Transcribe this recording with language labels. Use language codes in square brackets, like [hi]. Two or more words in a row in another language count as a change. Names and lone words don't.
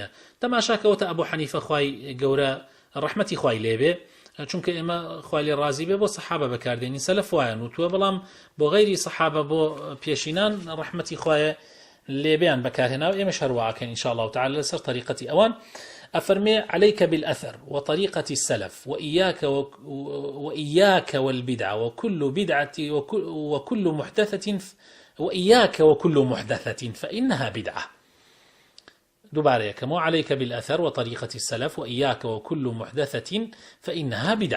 [ckb] تەماشاکەوتە ئەبوو حەنیفە خوای گەورە ڕەحمەتی خوای لێبێ، چونکە ئێمە خوای لێ ڕازی بێ بۆ سەحابە بەکاردێنی سەلەف وایان وتووە، بەڵام بۆ غەیری سەحابە بۆ پێشینان ڕەحمەتی خوایە لێبیان بەکارهێناوە. ئێمەش هەروەها کەین [ar] ئینشاء الله تعالى [ckb] لەسەر طریقەتی ئەوان. [ar] أفرمي عليك بالأثر وطريقة السلف وإياك والبدعة وكل بدعة وكل محدثة وإياك وكل محدثة فإنها بدعة. دوباره كما عليك بالأثر وطريقة السلف وإياك وكل محدثة فإنها بدعة.